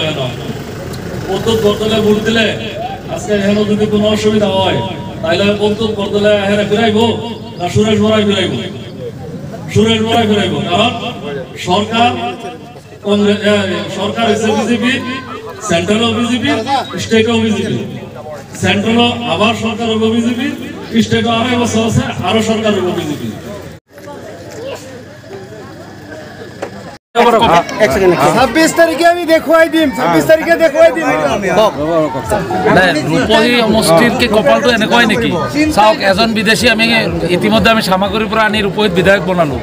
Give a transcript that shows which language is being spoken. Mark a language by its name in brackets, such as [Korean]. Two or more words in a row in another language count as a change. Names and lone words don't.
[Bangla] এন পদ্ধত বদলে ভোট দিলে আজকে এখানে যদি কোনো অসুবিধা হয় তাইলে পদ্ধত বদলে এখানে ফিরাইব না সুরেশ বরাই ফিরাইব? সুরেশ বরাই ফিরাইব। কারণ সরকার সরকার হচ্ছে বিজেপি, সেন্ট্রালও বিজেপি, স্টেটও বিজেপি। সেন্ট্রালও আবার সরকার হইব বিজেপি, স্টেটও 2.5 বছর আছে আরো সরকার হইব বিজেপি। [Assamese] ৰূপহী সমষ্টিৰ কি কপালটো এনেকুৱাই নেকি? চাওক, এজন বিদেশী আমি ইতিমধ্যে আমি চামাগুৰিৰ পৰা আনি ৰূপহীত বিধায়ক বনালোঁ।